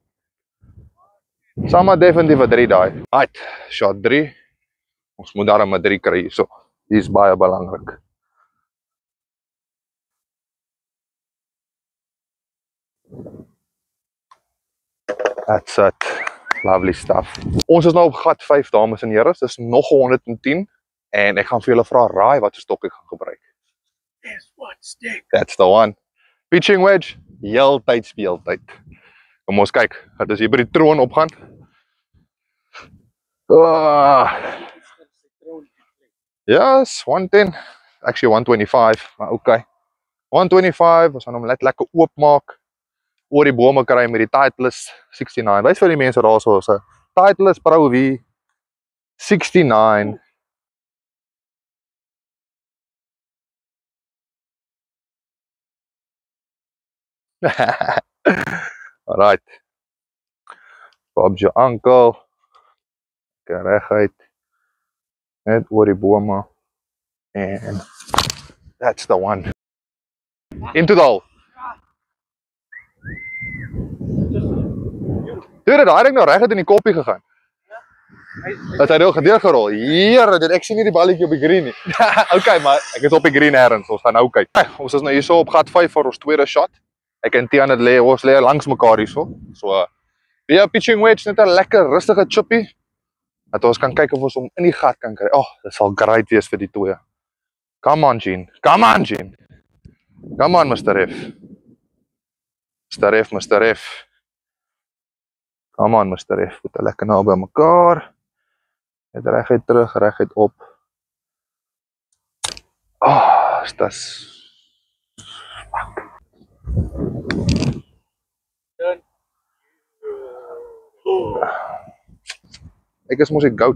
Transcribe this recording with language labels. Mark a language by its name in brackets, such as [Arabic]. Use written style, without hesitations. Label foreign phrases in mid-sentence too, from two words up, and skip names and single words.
[Afrikaans] Sama definitief 'n 3 daai. [English] Right, shot [Afrikaans] 3. Ons moet daar 'n 3 kry hierso. Dit is baie belangrik. [English] That's it. Lovely stuff. [Afrikaans] Ons is nou op gat 5, dames en here. Dis nog 110 en ek gaan vir julle vra raai wat stok ek gaan gebruik. [English] Guess what stick? That's the one. Pitching wedge, [Afrikaans] heeltyd speeltyd. Kom ons kyk, het ons hier by die troon opgaan. [English] Yes, 110. Actually 125, maar okay. [Afrikaans] 125, ons gaan hom lekker oopmaak. Oor die bome kry met die Titleist 69. Wys vir die mense daar so, Titleist Pro V 69. [English] Alright. Bob's your uncle. [Afrikaans] Reguit. Net oor die bome. [English] And that's the one. Into the hole. Dude, [Afrikaans] daar het ek nou reguit in die koppie gegaan. Dat hy nou gedeurgerol. Here, ek sien nie die balletjie op die green nie. Okay, maar ek is op die green ergens. Ons gaan nou kyk. Ons is nou hierso op gat 5 vir ons tweede shot. Ek en Tiaan het lê, ons lê langs mekaar hierso. So, via [English] pitching wedge [Afrikaans] net 'n lekker rustige chippy. Dat ons kan kyk of ons hom in die gat kan kry. Oh, dit sal great wees vir die twee. [English] Come on, Gene. Come on, Gene. Come on, Mr. F. Mr. F, Mr. F. Come on, Mr. F. [Afrikaans] Goed, lekker nou by mekaar. Net reguit terug, reguit op. Oh, is dit... Ek is mos die goat.